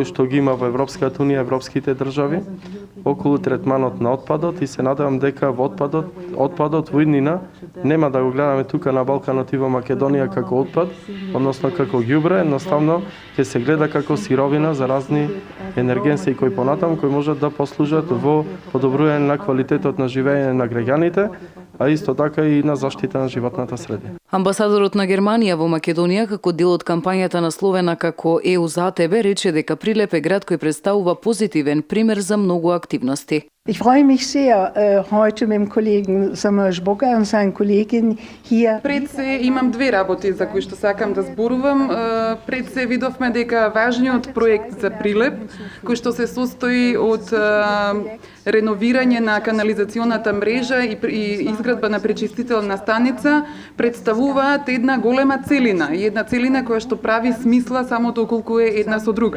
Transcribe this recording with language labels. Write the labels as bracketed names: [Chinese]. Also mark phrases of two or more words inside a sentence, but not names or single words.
[Macedonian] што ги има во Европската унија, европските држави, околу третманот на отпадот и се надевам дека во отпадот во иднина нема да го гледаме тука на Балканот и во Македонија како отпад, односно како ѓубре, едноставно ќе се гледа како сировина за разни енергенси кои понатаму кои можат да послужат во подобрување на квалитетот на живеење на граѓаните, а исто така и на заштита на животната средина. Амбасадорот на Германија во Македонија како дел од кампањата насловена како ЕУ за тебе рече дека Прилеп е град кој представува позитивен пример за многу активности. [German] Ich freue mich sehr, heute mit dem Kollegen Samuel Bogar und seinen Kollegin hier. [Macedonian] Пред се имам две работи за кои што сакам да зборувам. Пред се видовме дека важниот проект за Прилеп, кој што се состои од реновирање на канализационата мрежа и изградба на пречистителна станица, представуваат една голема целина, и една целина која што прави смисла само доколку е една со друга.